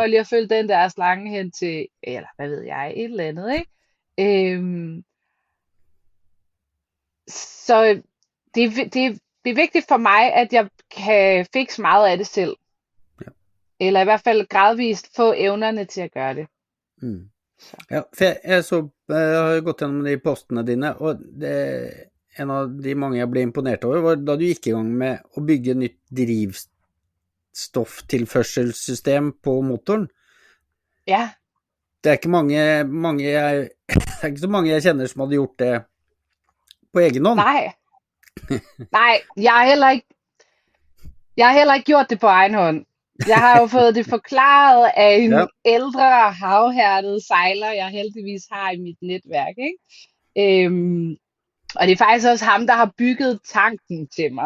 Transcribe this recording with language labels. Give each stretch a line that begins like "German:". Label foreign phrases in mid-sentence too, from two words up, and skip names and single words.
Danish: prøv lige at følge den der slange hen til, eller hvad ved jeg, et eller andet, ikke? Så det er vigtigt for mig, at jeg kan fikse meget af det selv. Ja. Eller i hvert fald gradvist få evnerne til at gøre det. Mm. Så.
Norwegian: Ja, for jeg har gått gjennom de postene dine, og en av de mange jeg ble imponert over, var da du gikk i gang med å bygge nytt drivstofftilførselssystem på motoren. Ja. Det er ikke det er ikke så mange jeg kjenner som hadde gjort det på egen hånd.
Danish: Nej, jeg har heller ikke gjort det på egen hånd. Jeg har jo fået det forklaret af en ældre havhærdet sejler, jeg heldigvis har i mit netværk, ikke? Og det er faktisk også ham, der har bygget tanken til mig.